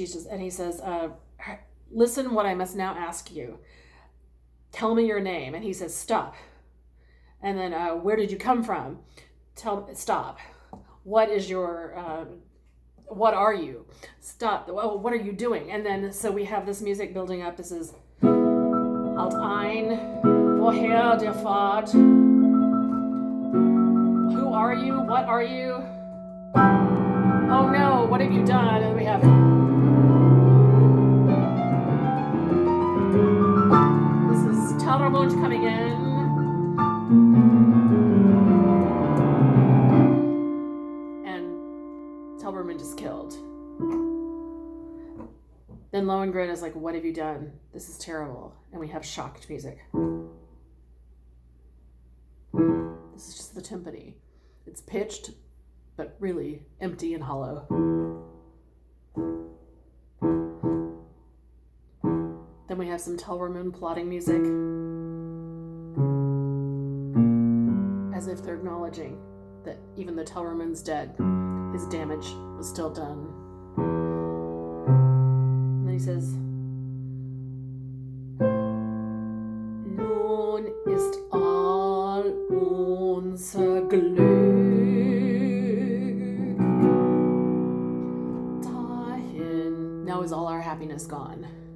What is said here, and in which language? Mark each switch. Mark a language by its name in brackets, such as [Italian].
[English] And he says, listen what I must now ask you. Tell me your name. And he says, stop. And then, where did you come from? Stop. What is your, what are you? Stop. Oh, what are you doing? And then, so we have this music building up. This is [German] Halt ein, woher der Fahrt? [English] Who are you? What are you? Oh no, what have you done? And we have this is Telramund coming in. Telramund is killed. Then Lohengrin is like, what have you done? This is terrible. And we have shocked music. This is just the timpani. It's pitched, but really empty and hollow. Then we have some Tellerman plotting music, as if they're acknowledging that even though Tellerman's dead, his damage was still done. And then he says, [German] Nun ist all unser Glück dahin. [English] Now is all our happiness gone.